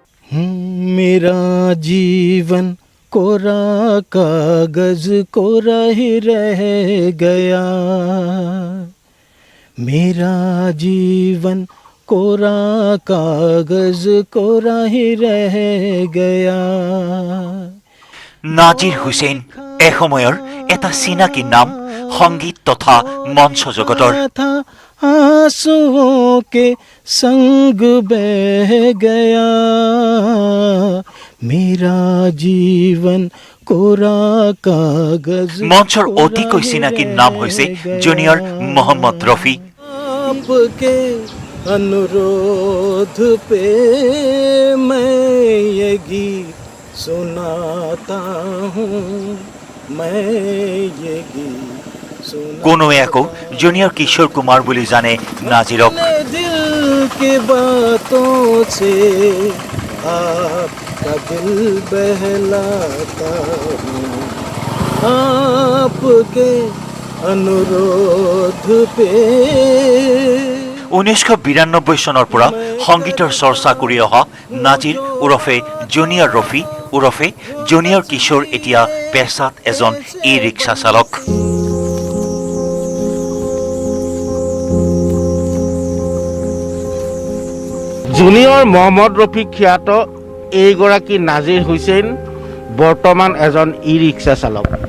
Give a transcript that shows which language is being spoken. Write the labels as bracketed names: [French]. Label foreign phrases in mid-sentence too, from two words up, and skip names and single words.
[Hindi] मेरा जीवन कोरा कागज कोरा ही रह गया मेरा जीवन कोरा कागज कोरा ही रह गया [Assamese] নাজিৰ হুছেইন এসময়ৰ এটা চিনাকি নাম সংগীত তথা মঞ্চ জগতৰ [Hindi] आंसुओं के संग बह गया मेरा जीवन कोरा कागज [Assamese] মঞ্চৰ অতিকৈ চিনাকি নাম হৈছে জুনিয়ৰ মহম্মদ ৰফি [Hindi] आपके अनुरोध पे मैं ये गीत सुनाता हूँ मैं ये गीत [Assamese] কোনোৱে আকৌ জুনিয়ৰ কিশোৰ কুমাৰ বুলি জানে নাজিৰক [Hindi] दिल की बातों से आपका दिल बहलाता हूँ आपके अनुरोध पे [Assamese] 1992 চনৰ পৰা সংগীতৰ চৰ্চা কৰি অহা নাজিৰ ওৰফে জুনিয়ৰ ৰফি ওৰফে জুনিয়ৰ কিশোৰ এতিয়া পেছাত এজন ই ৰিক্সা চালক জুনিয়ৰ মহম্মদ ৰফি খ্যাত এইগৰাকী নাজিৰ হুছেইন বৰ্তমান এজন ই ৰিক্সা চালক